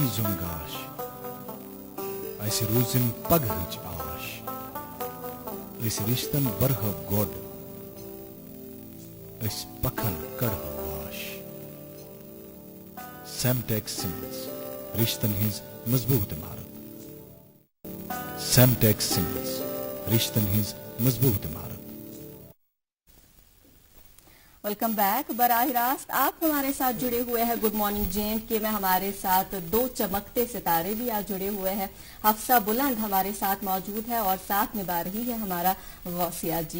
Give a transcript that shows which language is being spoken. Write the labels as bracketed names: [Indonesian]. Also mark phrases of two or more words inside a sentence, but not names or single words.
[Kashmiri] زُن گاش, اسہِ روٗزِن پگہٕچ آش, أسۍ رِشتن برہو گۄڈ, أسۍ پکھن کڑہو واش. سیمٹیک سیمنز, رشتن ہٕنٛز مضبوٗط عمارت. سیمٹیک سیمنز, رشتن ہٕنٛز مضبوٗط عمارت. [English] welcome back. [Urdu] براہ راست آپ ہمارے ساتھ جڑے ہوئے ہیں [English] good morning [Urdu] JNK میں. ہمارے ساتھ 2 چمکتے ستارے بھی آج جڑے ہوئے ہیں. حفصہ بلند ہمارے ساتھ موجود ہے اور ساتھ نبھا رہی ہے ہمارا غوثیہ جی.